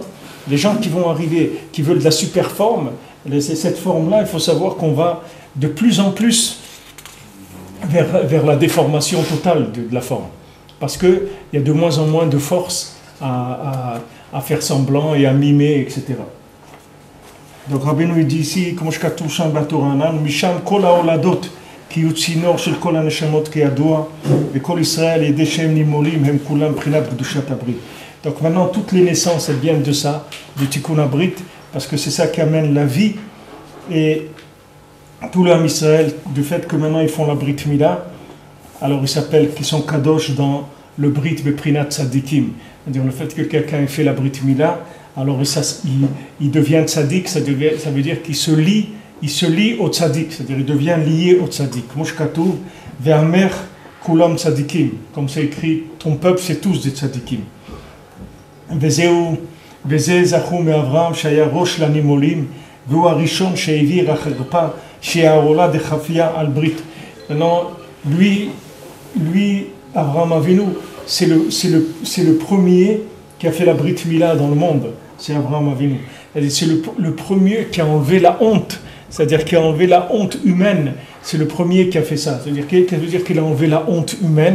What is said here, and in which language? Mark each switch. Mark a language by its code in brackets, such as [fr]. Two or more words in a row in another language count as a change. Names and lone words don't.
[fr] Les gens qui vont arriver, qui veulent de la super forme, cette forme-là, il faut savoir qu'on va de plus en plus vers la déformation totale de la forme. Parce qu'il y a de moins en moins de force à faire semblant et à mimer, etc. Donc Rabbeinu dit ici, comme je [he] כתוב שם בתורה, משם כל התולדות כי הוא צינור של כל הנשמות כידוע וכל ישראל ידי שהם נימולים הם כולם בבחינת קדושת הברית. [fr] Donc maintenant toutes les naissances elles viennent de ça, du [he] תיקון הברית, [fr] parce que c'est ça qui amène la vie et tout l'âme Israël, du fait que maintenant ils font la [he] ברית מילה, [fr] alors ils s'appellent, qu'ils sont kadosh dans le brit [he] בבחינת צדיקים, [fr] c'est-à-dire le fait que quelqu'un ait fait la [he] ברית מילה, [fr] alors il devient tzaddik, ça veut dire qu'il se lie au tzaddik, c'est-à-dire il devient lié au tzaddik. [he] כמו שכתוב ועמך כולם צדיקים, [fr] comme c'est écrit, ton peuple c'est tous des tzadikim. [he] וזה זכו מאברהם שהיה ראש לנימולים והוא הראשון שהעביר החרפה שהעולה דחפיה על ברית. [fr] Maintenant, lui Abraham Avinu, c'est le premier qui a fait la [he] ברית מילה [fr] dans le monde. C'est Abraham Avinu. C'est le premier qui a enlevé la honte, c'est-à-dire qui a enlevé la honte humaine. C'est le premier qui a fait ça. C'est-à-dire qu'il a enlevé la honte humaine.